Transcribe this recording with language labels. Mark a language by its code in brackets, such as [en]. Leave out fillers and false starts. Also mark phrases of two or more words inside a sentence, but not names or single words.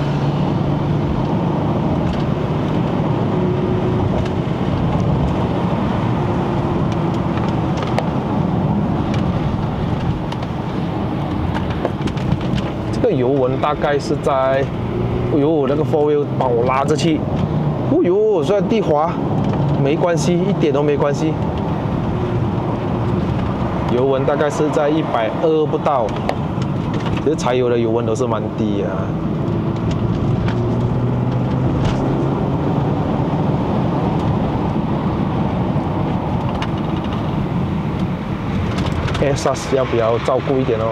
[zh] 這個油溫大概是在，哎呦，那個 [en] Four Wheel [zh] 幫我拉着去，哎呦，雖然地滑，沒關係，一點都沒關係。油溫大概是在120不到。其實柴油的油溫都是蠻低啊。SAS 要不要照顧一點哦？